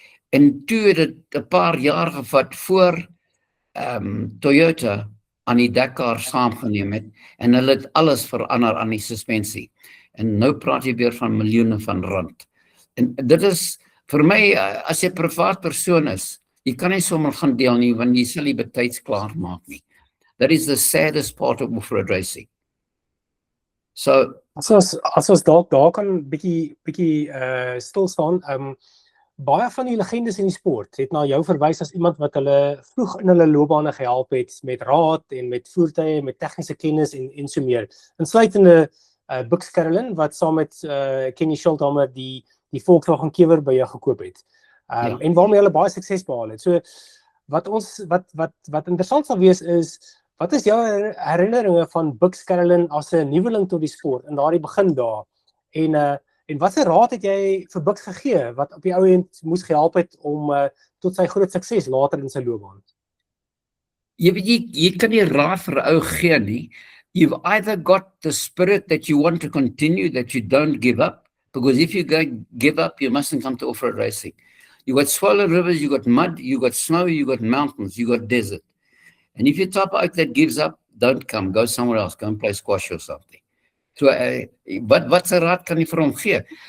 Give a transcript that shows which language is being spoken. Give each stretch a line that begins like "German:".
Afrikaans: En toe het dit 'n paar jaar gevat voor Toyota aan die Dakar saamgeneem het, en hulle het alles verander aan die suspensie. En nou praat jy weer van miljoene van rand. En dit is, vir my, as jy 'n privaat persoon is, jy kan nie sommer gaan deel nie, want jy sal nie betyds klaar maak nie.
English: That is the saddest part of off-road racing.
Afrikaans: So, as ons daar kan bietjie stil staan, baie van die legendes in die sport het na jou verwys as iemand wat hulle vroeg in hulle loopbane gehelp het met raad en met voertuie, met tegniese kennis en so meer. Insluitende Bux Carolyn wat saam met Kenny Scholthammer die Volkswagen Kewer by jou gekoop het. En waarmee hulle baie sukses behaal het. So wat interessant sal wees is, wat is jou herinneringe van Bux Carolyn as 'n nuweling tot die sport in daardie begin daar? En wat 'n raad het jy vir Bux gegee wat op die ou end moes gehelp het om tot sy groot sukses later in sy loopbaan? Jy kan nie raad vir 'n ou gee nie.
English: You've either got the spirit that you want to continue, that you don't give up, because if you give up, you mustn't come to off-road racing. You got swollen rivers, you got mud, you got snow, you got mountains, you got desert. And if you're type out that gives up, don't come, go somewhere else, go and play squash or something.
Afrikaans: So, wat se raad kan jy vir hom gee?